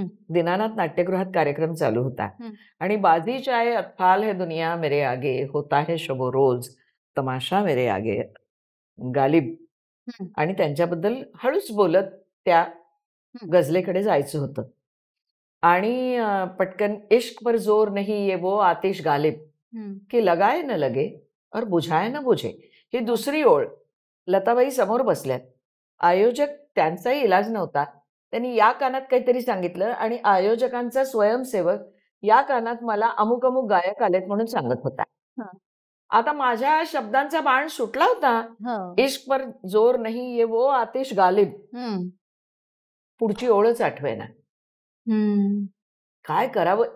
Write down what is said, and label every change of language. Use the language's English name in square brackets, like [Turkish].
[Marathi] दीनानाथ नाट्यगृहात कार्यक्रम चालू होता आणि [Hindi] बाजी चाहे अतफाल है दुनिया मेरे आगे, होता है शबो रोज तमाशा मेरे आगे, गालिब, [Marathi] आणि त्यांच्याबद्दल हळूच बोलत त्या गझलेकडे जायचं होतं. आणि पटकन [Hindi] इश्क पर जोर नहीं ये वो आतिश गालिब की लगाए न लगे और बुझाए न बुझे, [Marathi] ही दुसरी ओळ. लताबाई समोर बसल्यात. आयोजक, त्यांचाही इलाज नव्हता, त्यांनी या कानात काहीतरी सांगितलं आणि आयोजकांचा स्वयंसेवक या कानात मला अमुक अमुक गायक आलेत म्हणून सांगत होता. आता माझ्या शब्दांचा बाण सुटला होता. [Hindi] इश्क पर जोर नहीं ये वो आतिश गालिब, [Marathi] पुढची ओळच आठवेना. काय करावं?